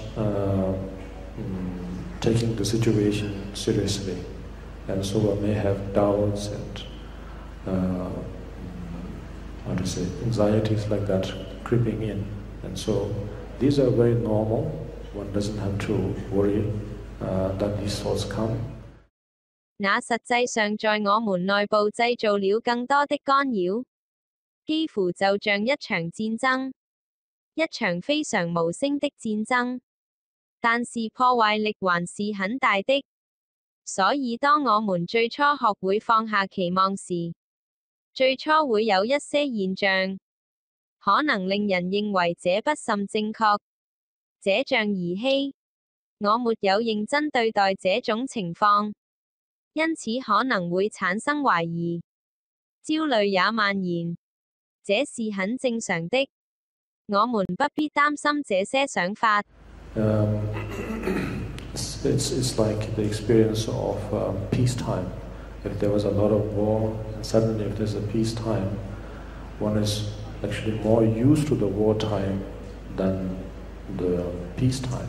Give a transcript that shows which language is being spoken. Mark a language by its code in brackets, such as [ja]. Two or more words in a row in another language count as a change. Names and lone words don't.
[en] taking the situation seriously, and so I may have doubts and anxieties like that creeping in, and so these are very normal. One doesn't have to worry that these thoughts come. [zh] 那實際上在我們內部製造了更多的干擾，幾乎就像一場戰爭，一場非常無聲的戰爭，但是破壞力還是很大的。所以當我們最初學會放下期望時，最初會有一些現象，可能令人認為這不甚正確，這像兒戲，我沒有認真對待這種情況。因此可能會產生懷疑，焦慮也蔓延，這是很正常的。我們不必擔心這些想法。 [en] It's like the experience of peacetime. If there was a lot of war, and suddenly if there's a peacetime, one is actually more used to the wartime than the peacetime.